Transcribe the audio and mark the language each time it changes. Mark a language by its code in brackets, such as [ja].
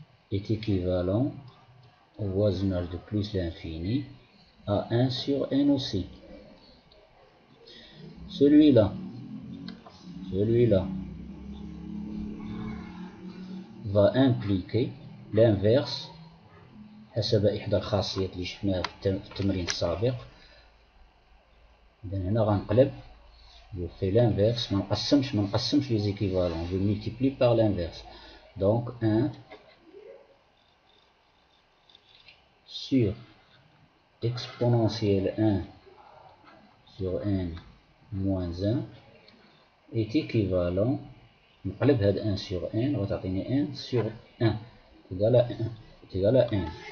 [fr] est équivalent au voisinage de plus l'infini à 1 sur n aussi. Celui-là va impliquer l'inverse [ar] حسب إحدى الخاصيات اللي شفناها في التمرين السابق. إذا هنا غنقلب [fr] je fais l'inverse, [ar] ما نقسمش [fr] les équivalents, je multiplie par l'inverse. Donc 1 sur exponentielle 1 sur n moins 1 est équivalent, [ar] نقلب هاد [fr] 1 sur n [ar] غتعطيني [fr] 1 sur 1 égale à 1 est égal à 1.